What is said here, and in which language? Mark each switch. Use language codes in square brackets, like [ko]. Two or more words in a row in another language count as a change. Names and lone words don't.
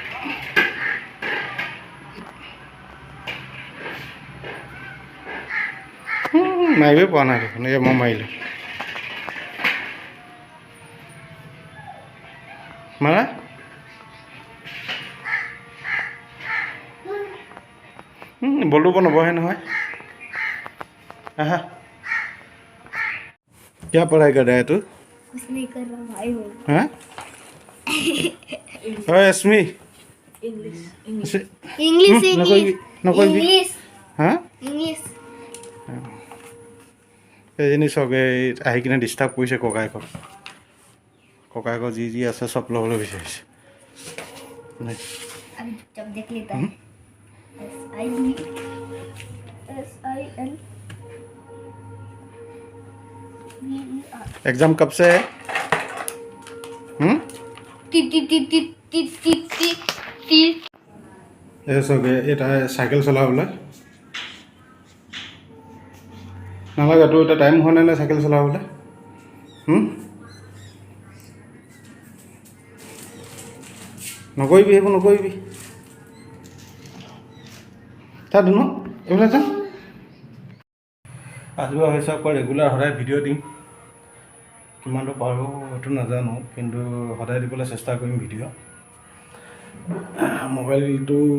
[as] মাৰিবই পোৱা নাই দেখোন এই মই মাৰিলোঁ মাৰা বলটো নবহে নহয় [hi] आहा क्या पढ़ाई कर रहा है तू कुछ नहीं कर रहा भाई हो हाँ ओए अस्मी इंग्लिश हाँ इंग्लिश [as] এজনী চবে আহি কিনে ডিষ্টাৰ্ব কৰিছে ককায়েকৰ যি আছে চব ল'বলৈ বিচাৰিছে [hi] अभी जब देख लेता है SIL एग्जाम कब से है [as] এটা চাইকেল চলাবলৈ নালাগে তোৰ এটা টাইম হোৱা নাই চাইকেল চলাবলৈ নকৰিবি সেইবোৰ নকৰিবি তাত ন এইবিলাক যা আজিবা হৈছে আকৌ ৰেগুলাৰ সদায় ভিডিঅ' দিম কিমানটো পাৰোঁ সেইটো নাজানো কিন্তু সদায় দিবলৈ চেষ্টা কৰিম ভিডিঅ' মোবাইলটো